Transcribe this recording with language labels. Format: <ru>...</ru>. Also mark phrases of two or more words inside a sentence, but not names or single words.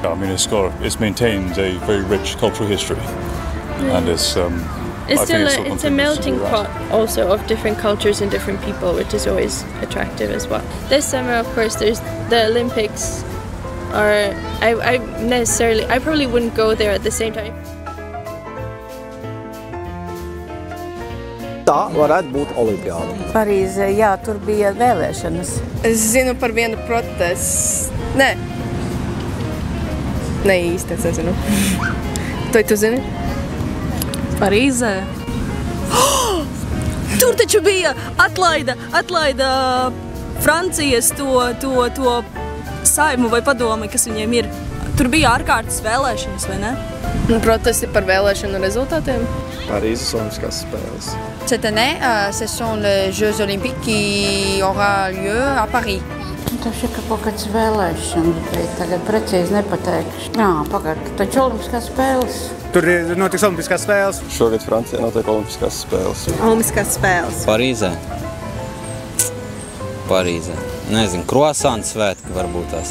<en>I mean, it's maintained a very rich cultural history, and it's a melting pot also of different cultures and different people, which is always attractive as well. This summer, of course, there's the Olympics. I probably wouldn't go there at the same time.</en> <lv>Tā varētu būt olimpiāda. Parīzē, jā, tur bija vēlēšanas. Es zinu par vienu protestu. Nē īsti, es nezinu. Tu zini? Parīzē? Tur taču bija atlaida Francijas to saimu vai padomi, kas viņiem ir. Tur bija ārkārtas vēlēšanas, vai ne? Protesti par vēlēšanu rezultātiem? Parīzes Olimpiskās spēles.</lv> <fr>Cette année, ce sont les Jeux Olympiques qui aura lieu à Paris.</fr> <lv>Tas ir kaut kāds vēlēšanas, bet tagad precīzi nepateikšu. Jā, pagaid, taču Olimpiskās spēles. Tur notiks Olimpiskās spēles. Šogad Francijā notiek Olimpiskās spēles. Olimpiskās spēles. Parīzē. Nezinu, croissants svētki varbūt tās.</lv>